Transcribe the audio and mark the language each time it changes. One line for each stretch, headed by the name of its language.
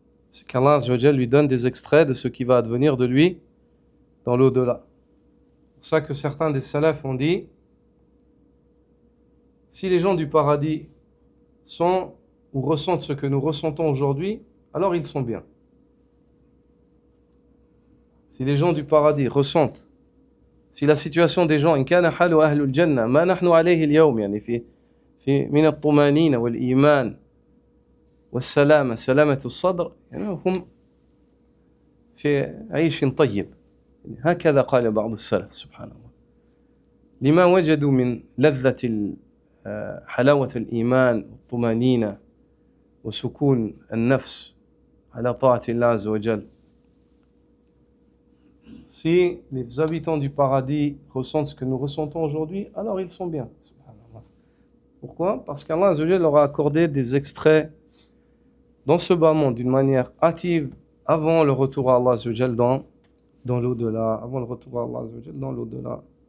French: C'est qu'Allah azza wa jalla lui donne des extraits de ce qui va advenir de lui dans l'au-delà. C'est pour ça que certains des salafs ont dit, si les gens du paradis sont ou ressentent ce que nous ressentons aujourd'hui, alors ils sont bien. Si les gens du paradis ressentent, si la situation des gens,
Arabic: إن كان حال أهل الجنة ما نحن عليه اليوم يعني في من الطمأنينة والإيمان والسلامة سلامة الصدر يعني هم في عيش طيب هكذا قال بعض السلف سبحان الله لما وجدوا من لذة حلاوة الإيمان والطمأنينة وسكون النفس على طاعة الله عز وجل.
French: Si les habitants du paradis ressentent ce que nous ressentons aujourd'hui, alors ils sont bien. Pourquoi ? Parce qu'Allah Azza wa Jalla leur a accordé des extraits dans ce bas monde d'une manière hâtive avant le retour à Allah Azza wa Jalla dans l'au-delà, avant le retour à Allah Azza wa Jalla dans l'au-delà.